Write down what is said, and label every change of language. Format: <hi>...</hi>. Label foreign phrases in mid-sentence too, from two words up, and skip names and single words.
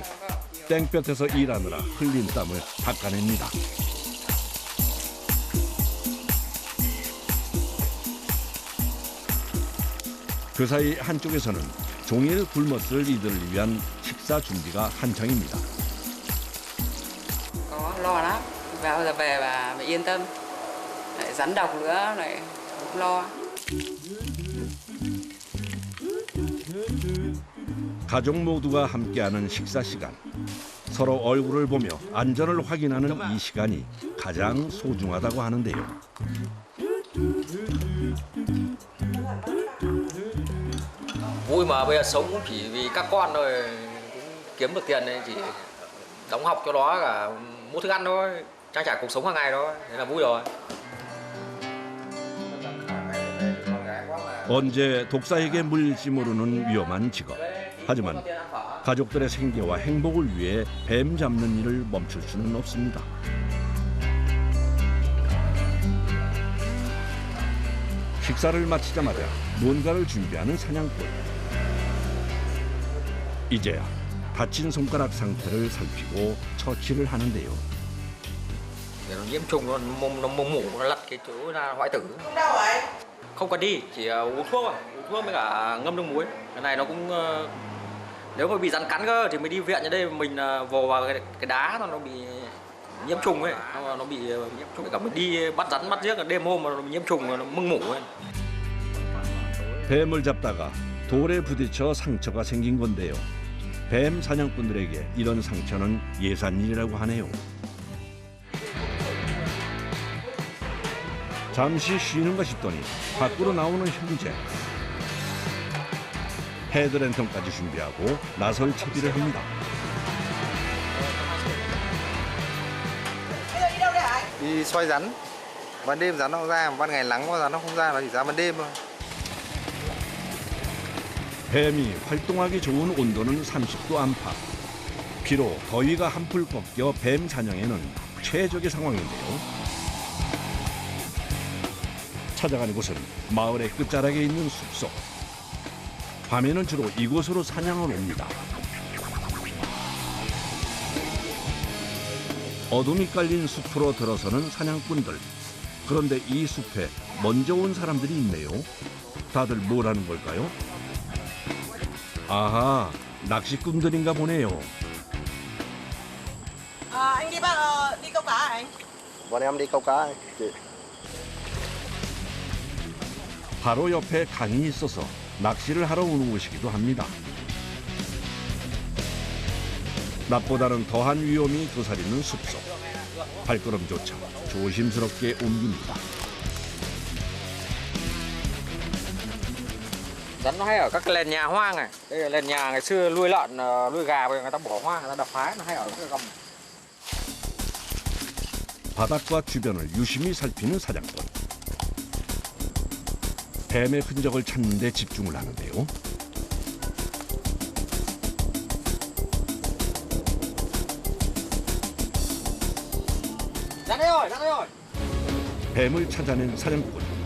<ko>땡볕에서 일하느라 흘린 땀을 닦아냅니다. 그 사이 한쪽에서는 종일 굶었을 이들을 위한 식사 준비가 한창입니다.</ko> <vi>Lo lắm, vào giờ về bà yên tâm, lại rắn độc nữa, lại không lo.</vi> <ko>가족 모두가 함께하는 식사 시간. 서로 얼굴을 보며 안전을 확인하는 이 시간이 가장 소중하다고 하는데요.</ko> <vi>Vui mà bây giờ sống cũng chỉ vì các con thôi, cũng kiếm được tiền nên chỉ đóng học cho nó cả mua thức ăn thôi, trang trải cuộc sống hàng ngày thôi, thế là vui rồi.</vi> <ko>언제 독사에게 물릴지 모르는 위험한 직업. 하지만 가족들의 생계와 행복을 위해 뱀 잡는 일을 멈출 수는 없습니다. 식사를 마치자마자 뭔가를 준비하는 사냥꾼. 이제야 다친 손가락 상태를 살피고 처치를 하는데요.</ko> <vi>Nó nhiễm trùng nó mủ nó lật cái chỗ là hoại tử. Không đau vậy? Không cần đi, chỉ uống thuốc thôi, uống thuốc với cả ngâm nước muối. Cái này nó cũng nếu mà bị rắn cắn cơ thì mới đi viện, ở đây mình vồ vào cái đá nó bị nhiễm trùng ấy, nó bị nhiễm trùng, cả mình đi bắt rắn bắt giết đêm hôm mà nó nhiễm trùng nó mưng mủ ấy.</vi> <ko>뱀을 잡다가 돌에 부딪혀 상처가 생긴 건데요. 뱀 사냥꾼들에게 이런 상처는 예산일이라고 하네요. 잠시 쉬는가 싶더니 밖으로 나오는 형제. 헤드랜턴까지 준비하고 나설 채비를 합니다.</ko> <vi>Đi xoay rắn. Ban đêm rắn nó ra, ban ngày nắng rắn nó không ra, nó chỉ ra ban đêm thôi.</vi> <ko>뱀이 활동하기 좋은 온도는 30도 안팎. 비록 더위가 한풀 꺾여 뱀 사냥에는 최적의 상황인데요. 찾아가는 곳은 마을의 끝자락에 있는 숲속. 밤에는 주로 이곳으로 사냥을 옵니다. 어둠이 깔린 숲으로 들어서는 사냥꾼들. 그런데 이 숲에 먼저 온 사람들이 있네요. 다들 뭘 하는 걸까요? 아하, 낚시꾼들인가 보네요.</ko> <vi>Anh đi đi câu cá hả anh? Bọn em đi câu cá.</vi> <ko>바로 옆에 강이 있어서 낚시를 하러 오는 곳이기도 합니다. 낮보다는 더한 위험이 도사리는 숲속. 발걸음조차 조심스럽게 옮깁니다.</ko> <vi>Rắn nó hay ở các cái nền nhà hoang này. Đây là nền nhà ngày xưa nuôi lợn, nuôi gà người ta bỏ hoang, người ta đập phá, nó hay ở các cái gầm.</vi> <ko>바닥과 주변을 유심히 살피는 사냥꾼. 뱀의 흔적을 찾는 데 집중을 하는데요. 뱀을 찾아낸 사냥꾼.</ko>